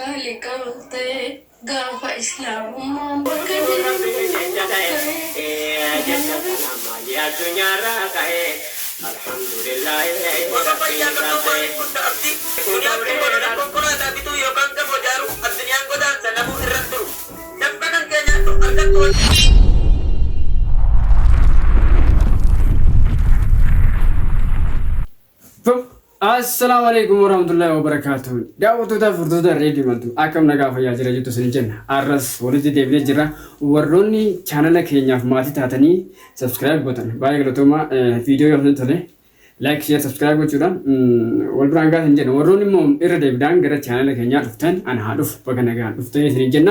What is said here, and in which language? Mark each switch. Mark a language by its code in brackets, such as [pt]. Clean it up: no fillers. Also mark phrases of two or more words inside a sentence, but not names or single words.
[om] Gaafa islaamummaan bakka addunyaarraa ka'ee alhamdulillah waka fayyaa qabdu maaliif hunda abdi duniyaan kun godhudha konkolaataa bituu yookaan gamoo jaaru addunyaan godaansa namuu irra turu dabba kan keenya argattu. [ar] السلام عليكم ورحمة الله وبركاته. [om] Daawwattoota furtoota reedii maltu akkam nagaa fayyaa jira jettu sin jenna. Arras walitti deebi'ee jira. Warroonni chaanala keenyaaf maatii taatanii subscribe gotan. Baay'ee galatooma viidiyoo yoo tole [en] like share subscribe [om] gochuudhaan wal biraan gaa sin jenna. Warroonni immoo irra deebiidhaan gara chaanala keenyaa dhuftan ana haa dhufu bakka nagaan dhuftanii sin jenna.